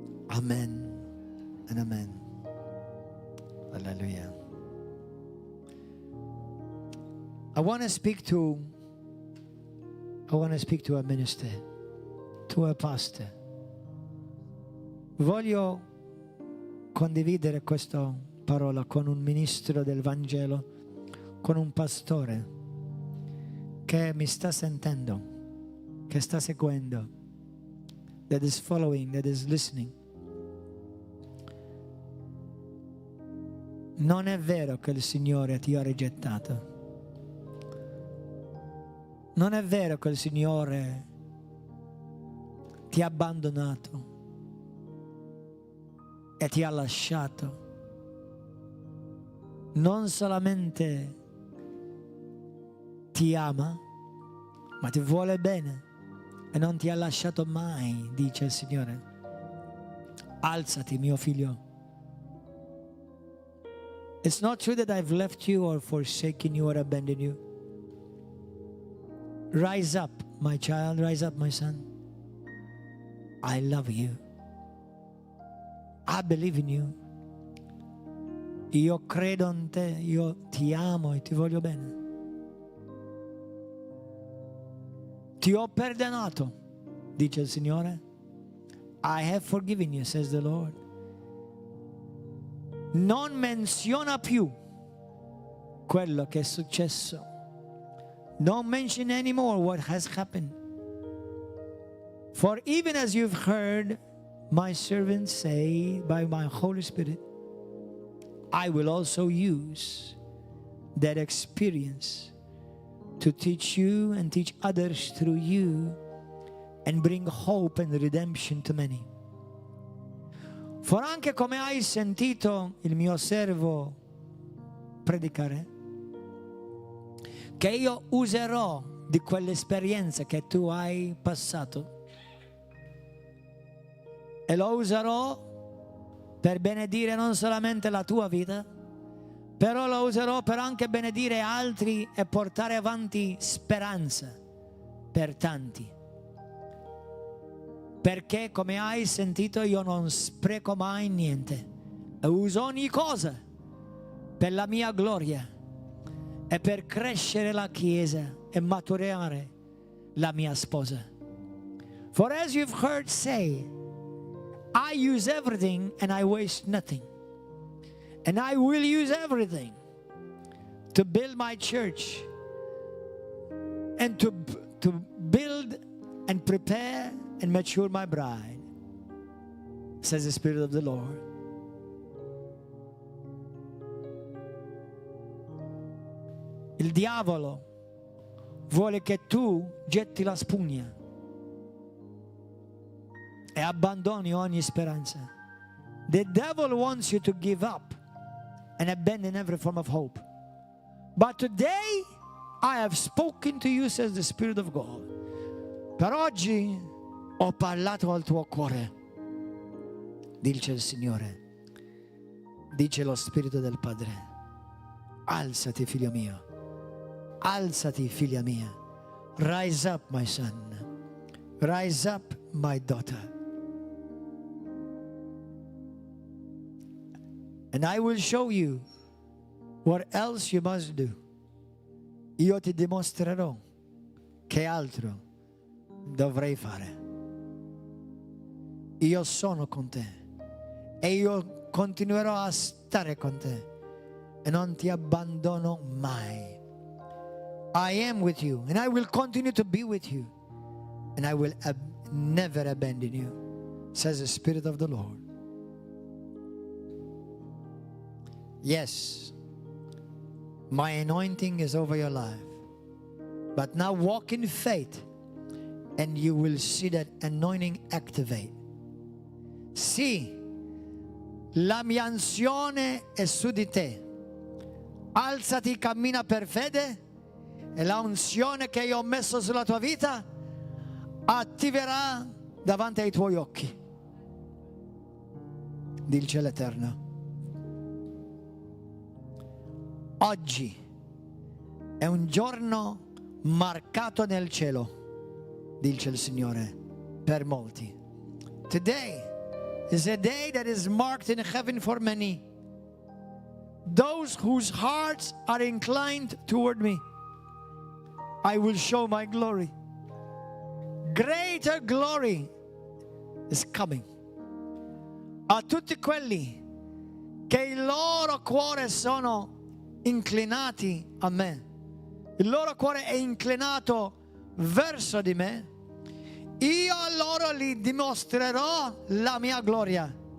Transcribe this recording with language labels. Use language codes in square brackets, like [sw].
[en] Amen and amen. Hallelujah. I want to speak to a minister, to a pastor. [it] Voglio condividere questa parola con un ministro del Vangelo, con un pastore che mi sta sentendo, che sta seguendo, [en] that is following, that is listening. [it] Non è vero che il Signore ti ha rigettato. Non è vero che il Signore ti ha abbandonato e ti ha lasciato. Non solamente ti ama, ma ti vuole bene e non ti ha lasciato mai, dice il Signore. Alzati, mio figlio. [en] It's not true that I've left you or forsaken you or abandoned you. Rise up, my child, rise up, my son. I love you. I believe in you. [it] Io credo in te, io ti amo e ti voglio bene. Ti ho perdonato, dice il Signore. [en] I have forgiven you, says the Lord. [it] Non menziona più quello che è successo. [en] Don't mention anymore what has happened. For even as you've heard my servants say by my Holy Spirit, I will also use that experience to teach you and teach others through you and bring hope and redemption to many. [it] For anche come hai sentito il mio servo predicare, che io userò di quell'esperienza che tu hai passato e lo userò per benedire non solamente la tua vita, però lo userò per anche benedire altri e portare avanti speranza per tanti. Perché come hai sentito io non spreco mai niente e uso ogni cosa per la mia gloria e per crescere la Chiesa e maturare la mia sposa. [en] For as you've heard say, I use everything and I waste nothing. And I will use everything to build my church and to build and prepare and mature my bride, says the Spirit of the Lord. [it] Il diavolo vuole che tu getti la spugna e abbandoni ogni speranza. [en] The devil wants you to give up and abandon every form of hope. But today I have spoken to you, says the Spirit of God. [it] Per oggi ho parlato al tuo cuore, dice il Signore, dice lo Spirito del Padre. Alzati, figlio mio, alzati, figlia mia. [en] Rise up, my son. Rise up, my daughter. And I will show you what else you must do. [it] Io ti dimostrerò che altro dovrei fare. Io sono con te e io continuerò a stare con te e non ti abbandono mai. [en] I am with you and I will continue to be with you and I will never abandon you, says the Spirit of the Lord. Yes, my anointing is over your life, but now walk in faith and you will see that anointing activate. [it] Sì, la mia unzione è su di te. Alzati, cammina per fede e la unzione che io ho messo sulla tua vita attiverà davanti ai tuoi occhi, dice l'Eterno. Oggi è un giorno marcato nel cielo, dice il Signore, per molti. [en] Today is a day that is marked in heaven for many. Those whose hearts are inclined toward me, I will show my glory. Greater glory is coming. [it] A tutti quelli che il loro cuore sono inclinati a me, il loro cuore è inclinato verso di me, io a loro li dimostrerò la mia gloria.